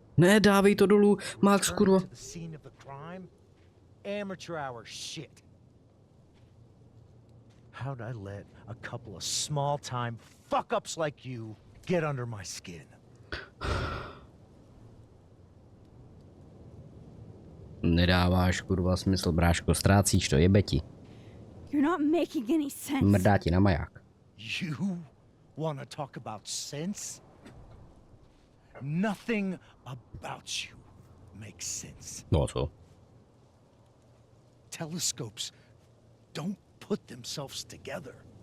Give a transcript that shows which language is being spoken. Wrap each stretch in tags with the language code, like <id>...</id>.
<cs>Ne, dávej to dolů, Max, kurva.</cs> <en>To the scene of the crime? Amateur hour shit. How'd I let a couple of small-time fuck-ups like you get under my skin?</en> <cs>Nedáváš, kurva, smysl, bráško, ztrácíš to, jebe ti.</cs> <en>You're not making any sense.</en> <cs>Mrdá ti na maják.</cs> <en>You wanna talk about sense? Nothing about you makes sense.</en> <cs>No co?</cs> <en>Telescopes don't put themselves together.</en>